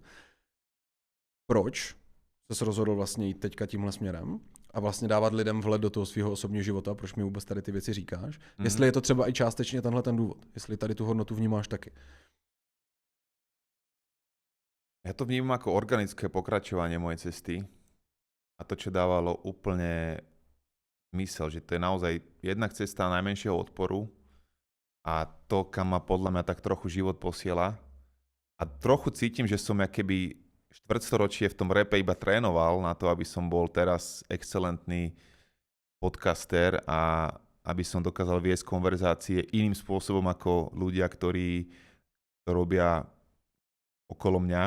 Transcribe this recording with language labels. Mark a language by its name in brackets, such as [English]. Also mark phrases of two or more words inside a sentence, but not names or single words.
[Czech] Proč ses rozhodl vlastně jít teďka tímhle směrem a vlastně dávat lidem vhled do toho svého osobního života, proč mi vůbec tady ty věci říkáš? Jestli je to třeba i částečně tenhle ten důvod, jestli tady tu hodnotu vnímáš taky. [Slovak] Ja to vnímam ako organické pokračovanie mojej cesty a to, čo dávalo úplne zmysel, že to je naozaj jednak cesta najmenšieho odporu a to, kam ma podľa mňa tak trochu život posiela. A trochu cítim, že som keby štvrtstoročie v tom rape iba trénoval na to, aby som bol teraz excelentný podcaster a aby som dokázal viesť konverzácie iným spôsobom ako ľudia, ktorí to robia okolo mňa.